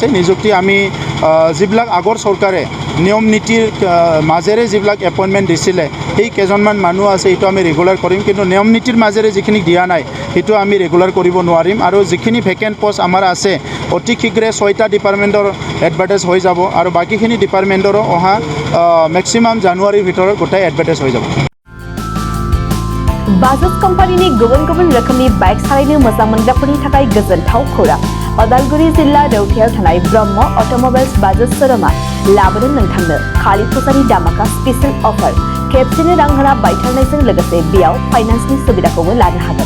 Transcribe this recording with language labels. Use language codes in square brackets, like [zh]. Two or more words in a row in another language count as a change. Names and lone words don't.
[as] নিযুক্তি আমি যিবিলাক আগৰ চৰকাৰে নিয়ম নীতিৰ মাজেৰে যিবিলাক এপইণ্টমেণ্ট দিছিলে সেই কেইজনমান মানুহ আছে, সেইটো আমি ৰেগুলাৰ কৰিম। কিন্তু নিয়ম নীতিৰ মাজেৰে যিখিনি দিয়া নাই সেইটো আমি ৰেগুলাৰ কৰিব নোৱাৰিম। আৰু যিখিনি [en] vacant post [as] আমাৰ আছে অতি শীঘ্ৰে 6টা [en] department advertise [as] হৈ যাব আৰু বাকিখিনি ডিপাৰ্টমেণ্টৰো অহা মেক্সিমাম জানুৱাৰীৰ ভিতৰত গোটেই এডভাৰটাইজ হৈ যাব। [brx] बाजाज कम्पानीनि गुबुन गुबुन रोखोमनि बाइक सालायनो मोजां मोनग्राफोरनि थाखाय गोजोनथाव खौरां। अदालगुरि जिल्ला रौथायाव थानाय ब्रह्म अट'मबाइल्स बाजाज शोरूमा लाबोदों नोंथांनो खालि फुजानि दामाका [en] special offer. [brx] खेबसेनो रां होना बायथारनायजों लोगोसे बेयाव फाइनान्सनि सुबिदाखौबो लानो हागोन।